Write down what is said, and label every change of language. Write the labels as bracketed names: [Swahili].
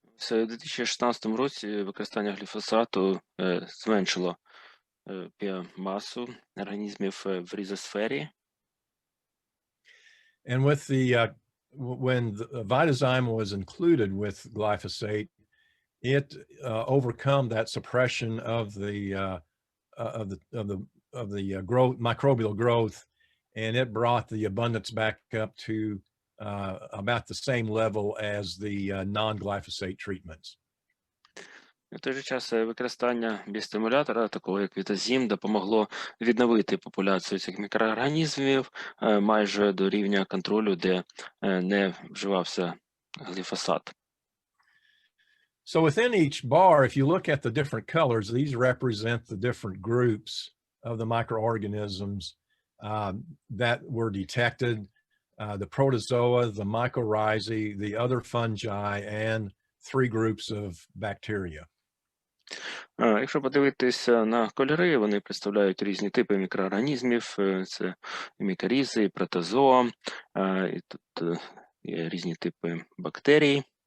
[Ukrainian] У 2016 році використання гліфосату зменшило біомасу організмів в різосфері. [English] And with when the Vitazyme was included with glyphosate, it overcome that suppression of the growth, microbial growth, and it brought the abundance back up to about the same level as the non-glyphosate treatments. [Ukrainian] В той же час використання біостимулятора, такого як Вітазим, допомогло відновити популяцію цих мікроорганізмів майже до рівня контролю, де не вживався гліфосат. [English] So within each bar, if you look at the different colors, these represent the different groups of the microorganisms that were detected, the protozoa, the mycorrhizae, the other fungi, and 3 groups of bacteria. [Ukrainian] Якщо подивитися на кольори, вони представляють різні типи мікроорганізмів. Це і мікорізи, і протозоо, і тут є різні типи бактерій.